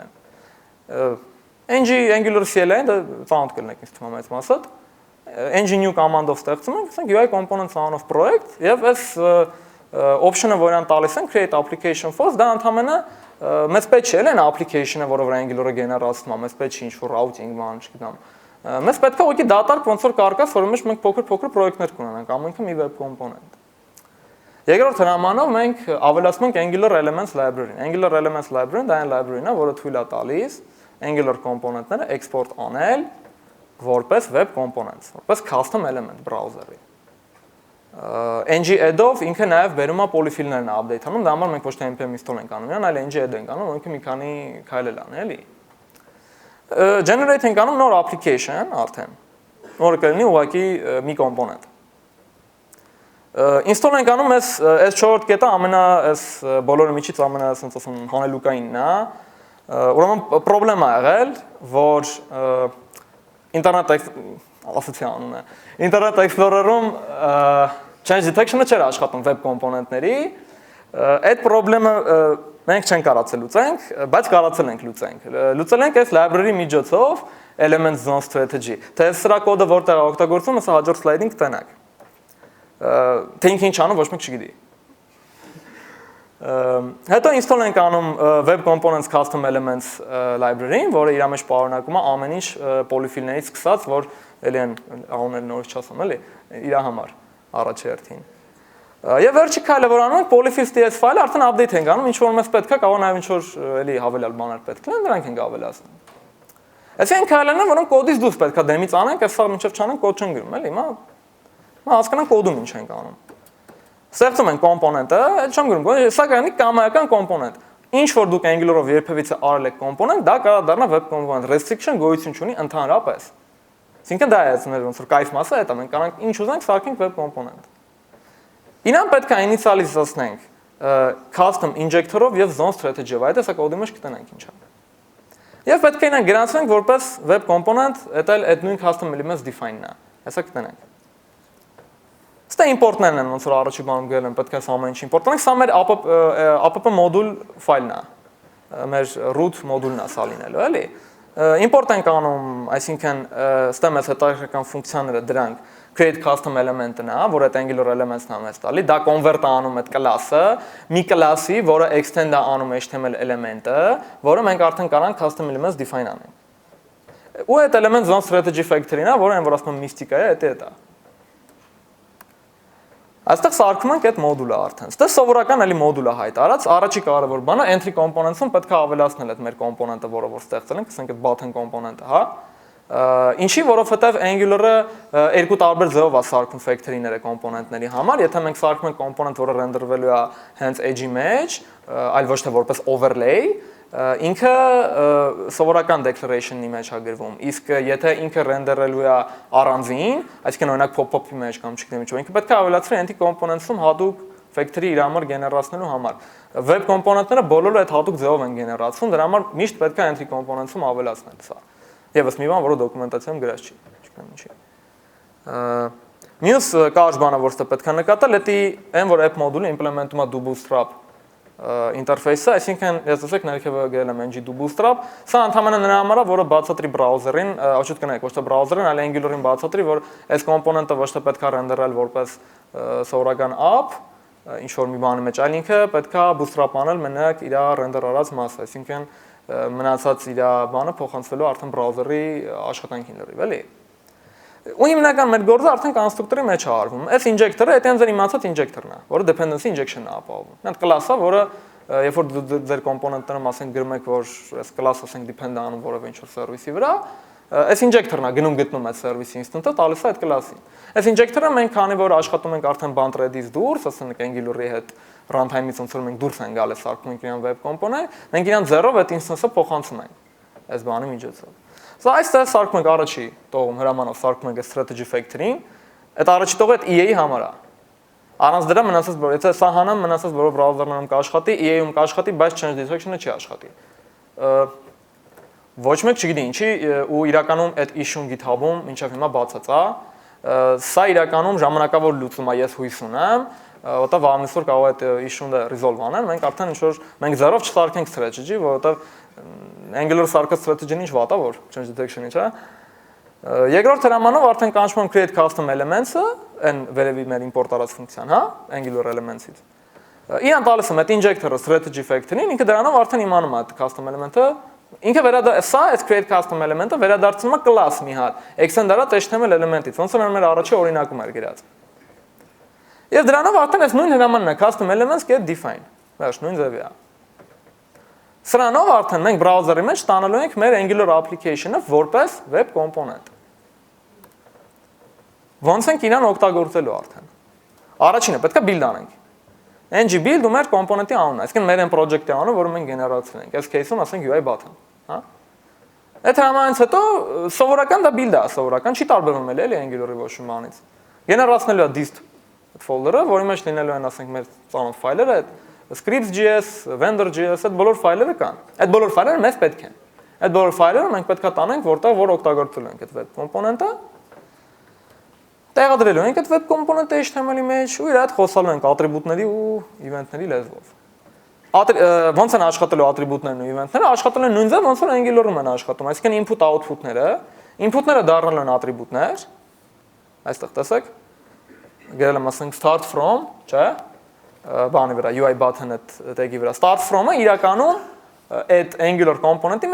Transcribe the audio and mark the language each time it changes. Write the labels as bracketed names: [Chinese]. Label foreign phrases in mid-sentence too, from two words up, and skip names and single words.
[Armenian] են։ Angular CLI-ն դա found կլինեք ինձ թվում է այս մասը։ New կոմանդով ստեղծում ենք, ասենք [English] UI components [Armenian] անով project եւ այս option-ը որն տալիս են [English] create application for, [Armenian] դա ընդհանրապես մեծ պետք չէ, այն application-ը, որը վրա Angular-ը գեներացնում է, մեծ պետք չի ինչ-որ routing բան, չգիտեմ։ Մեզ պետք է ուղղակի դատարկ ոնց որ կարկա, որի մեջ մենք փոքր պրոյեկտներ կունենանք, ամենքը մի [English] web component։ [Armenian] Երկրորդ հրամանով մենք ավելացնում ենք Angular Elements library-ն։ Angular Elements library-ն դա այն library-ն է, որը թույլ է տալիս Angular component-ները export անել որպես [English] web components, [Armenian] որպես [English] custom element browser- [Armenian] ի։ ng-add-ով ինքը նաև բերում է polyfill-ներն update անում, դա համար մենք ոչ թե npm install ենք անում, այլ ng-add ենք անում, որոնք մի քանի քայլ էլ ան, էլի։ Generate ենք անում նոր application արդեն, որը կլինի ուղղակի մի component։ Install ենք անում այս 4-րդ կետը այս բոլորի միջից ամենա ասենց ասում հանելուկայինն է։ Ուրեմն պրոբլեմ ա եղել, որ Internet Explorer-ում [English] change detection- [Armenian] ը չէր աշխատում [English] web component- [Armenian] ների, այդ պրոբլեմը մենք չենք կարացել լուծենք, բայց կարացել ենք լուծենք։ Լուծել ենք այս library միջոցով [English] element zone strategy։ [Armenian] Թե սրա կոդը որտեղ է օգտագործվում, հեսա հաջորդ slide-ին կտենակ։ Թե ինքը ինչ անում, ոչ մեկ չգիտի։ Հետո install ենք անում [English] web components custom elements library- [Armenian] ին, որը իր մեջ պարունակում է ամեն ինչ polyfill-ներից սկսած, որ էլի են անունները նորից չասեմ, էլի, իր համար առաջերտին։ Եվ վերջի քայլը որ անում ենք polyfill.ts ֆայլը արդեն update ենք անում, ինչ որ մեզ պետք է, կարող նաև ինչ որ էլի հավելյալ բաներ պետք լինեն, դրանք ենք ավելացնում։ Այսինքն քայլերն են, որոնք կոդից դուրս պետք է դեմից անենք, այսօր մինչև չանենք կոդ չեն գրում, էլի, հիմա հասկանանք կոդում ինչ ենք անում։ Ստեղծում ենք կոմպոնենտը, այդ չեմ գրում, սա կանի կամայական կոմպոնենտ։ Ինչ որ դուք Angular-ով երբևիցե արել եք կոմպոնենտ, դա կարող դառնա [English] web component, [Armenian] restriction գոյություն չունի ընդհանրապես։ Այսինքն դա է մեր ոնց որ կայֆ մասը, դա մենք կարող ենք ինչ ուզենք սարքենք [English] web component։ [Armenian] Ինան պետք է initialize-ասնենք [English] custom injector- [Armenian] ով եւ [English] zone strategy- [Armenian] ով, այդ էսա կոդի մեջ կտենանք ինչա։ Եվ պետք է ինան գրանցենք որպես [English] web component, [Armenian] այդ նույն [English] custom elements define- [Armenian] ն է։ Հեսա կտենանք։ Ստե import-ներն են ոնց որ առաջի բանում գրել են, պետք է սա ամեն ինչ import անենք, սա մեր app module ֆայլն է։ Մեր [English] root module- [Armenian] ն է սա լինելու, էլի։ Import ենք անում, այսինքն ստե մեծ հետաքրքրական ֆունկցիաները դրանք [English] create custom element- [Armenian] ն է, որ այդ [English] Angular elements- [Armenian] ն է մեզ տալի, դա convert է անում այդ class-ը, մի class-ի, որը extend է անում [English] HTML element- [Armenian] ը, որը մենք արդեն կարող ենք [English] custom elements define [Armenian] անենք։ Ու այդ [English] element zone strategy factory- [Armenian] ն է, որը այն որ ասում եմ միստիկա է, դա է։ Այստեղ սարքում ենք այդ մոդուլը արդեն։ Ստե սովորական էլի մոդուլը հայտարարած, առաջի կարևոր բանը [English] entry components- [Armenian] ում պետք է ավելացնել այդ մեր կոմպոնենտը, որը որ ստեղծել ենք, ասենք այդ button կոմպոնենտը, հա։ Ինչի, որովհետև Angular-ը երկու տարբեր ձևով է սարքում factory-ները կոմպոնենտների համար, եթե մենք սարքում ենք կոմպոնենտ, որը render-վելու է հենց edge-ի մեջ, այլ ոչ թե որպես overlay, ինքը սովորական declaration-ի մեջ է գրվում, իսկ եթե ինքը render-ելու է առանձին, այսինքն օրինակ pop-up-ի մեջ կամ չգիտեմ ինչ, ինքը պետք է ավելացվի [English] entity components- [Armenian] ում հատուկ factory իր համար գեներացնելու համար։ Web component-ները բոլորը այդ հատուկ ձևով են գեներացվում, դրա համար միշտ պետք է [English] entity components- [Armenian] ում ավելացնել սա։ Եվս մի բան, որը դոկումենտացիայում գրած չի, չգիտեմ ինչի։ Մյուս կարճ բանը, որ ստե պետք է նկատել, դա այն որ app մոդուլը implement-ում է [English] do bootstrap interface- [Armenian] ը, այսինքն ես ասեք ներքևը գրել եմ ng [English] do bootstrap, [Armenian] սա ընդհանրապես նրա համար է, որը բացատրի browser-ին, ոչ թե ոչ թե browser-ին, այլ Angular-ին բացատրի, որ այս կոմպոնենտը ոչ թե պետք է render-ել որպես սովորական app, ինչ որ մի բանի մեջ, այլ ինքը պետք է bootstrap անել մենակ իր render արած մասը, այսինքն մնացած իր բանը փոխանցվելու արդեն browser-ի աշխատանքին լրիվ, էլի։ Ու հիմնական մեր գործը արդեն կոնստրուկտորի մեջ է արվում։ Այս injector-ը այդ այն ձեր իմացած injector-ն է, որը [English] dependency injection- [Armenian] ն է ապահովում։ Այդ class-ը, որը երբ որ ձեր կոմպոնենտներում ասենք գրում եք, որ այս class-ը ասենք depend անում որևէ ինչ-որ service-ի վրա, այս injector-ն է գնում այդ service instance-ը, տալիս է այդ class-ին։ Այս injector-ը մենք քանի որ աշխատում ենք արդեն [English] band ready- [Armenian] ից դուրս, ասենք Angular-ի հետ runtime-ից ոնց որ մենք դուրս ենք գալիս սարքում ենք իրան [English] web component, [Armenian] մենք իրան 0-ով այդ instance-ը փոխանցում ենք այս բանի միջոցով։ Սա այստեղ սարքում ենք առաջի տողում հրամանով սարքում ենք [English] strategy factory- [Armenian] ին, այդ առաջի տողը այդ EA-ի համար է։ Առանց դրա մնացած բոլոր, եթե սա հանեմ, մնացած բոլոր բրաուզերներում կաշխատի, EA-ում կաշխատի, բայց [English] change detection- [Armenian] ը չի աշխատի։ Ոչ մեկ չգիտի ինչի ու իրականում այդ issue-ն GitHub-ում մինչև հիմա բացած է։ Սա իրականում ժամանակավոր լուծում է, ես հույս ունեմ, որտեղ վաղամիսօր կարող է այդ issue-ը resolve անել, մենք արդեն ինչ-որ մենք զերով չսարքենք strategy, որովհետև Angular սարքած strategy-ն ինչ վատ է, որ [English] change detection- [Armenian] ի, չէ՞։ Երկրորդ հրամանով արդեն կանչում եմ [English] create custom elements- [Armenian] ը, այն վերևի մեր import արած ֆունկցիան, հա, [English] Angular elements- [Armenian] ից։ Իրան տալիս եմ այդ injector-ը [English] strategy factory- [Armenian] ին, ինքը դրանով արդեն իմանում է այդ [English] custom element- [Armenian] ը, ինքը սա այդ [English] create custom element- [Armenian] ը վերադարձնում է class մի հատ, extend արած [English] HTML element- [Armenian] ից, ոնց որ մեր առաջի օրինակում էր գրած։ Եվ դրանով արդեն այս նույն հրամանն է [English] custom elements get define, [Armenian] վերջ նույն ձևի է։ Սրանով արդեն մենք բրաուզերի մեջ ստանալու ենք մեր Angular application-ը որպես [English] web component։ [Armenian] Ոնց ենք իրան օգտագործելու արդեն։ Առաջինը պետք է build անենք։ [English] ng build [Armenian] ու մեր component-ի անունն է, այսինքն մեր այն project-ի անունը, որը մենք գեներացրել ենք։ Այս case-ում ասենք [English] UI button, [Armenian] հա։ Այդ հրամանից հետո սովորական դա build-ը, սովորական չի տարբերվում էլի Angular-ի ոչ մի բանից։ Գեներացնելու է [English] dist folder- [Armenian] ը, որի մեջ լինելու են ասենք մեր ծանոթ ֆայլերը, scripts.js, vendor.js, այդ բոլոր ֆայլերը կան։ Այդ բոլոր ֆայլերը մեզ պետք են։ Այդ բոլոր ֆայլերը մենք պետք է տանենք, որտեղ որ օգտագործելու ենք այդ [English] web component- [Armenian] ը։ Տեղադրելու ենք այդ [English] web component- [Armenian] ը HTML-ի մեջ ու իր հետ խոսալու ենք ատրիբուտների ու event-ների լեզվով։ Ոնց են աշխատելու ատրիբուտներն ու event-ները, աշխատելու են նույն ձև, ոնց որ Angular-ում են աշխատում, այսինքն input-output-ները, input-ները դառնալու են ատրիբուտներ։ Այստեղ տեսեք։ Գրել եմ ասենք [English] start from, [Armenian] չէ՞։ Բանի վրա [English] UI button [Armenian] այդ tag-ի վրա [English] start from- [Armenian] ը իրականում այդ [English] Angular component- [Armenian] ի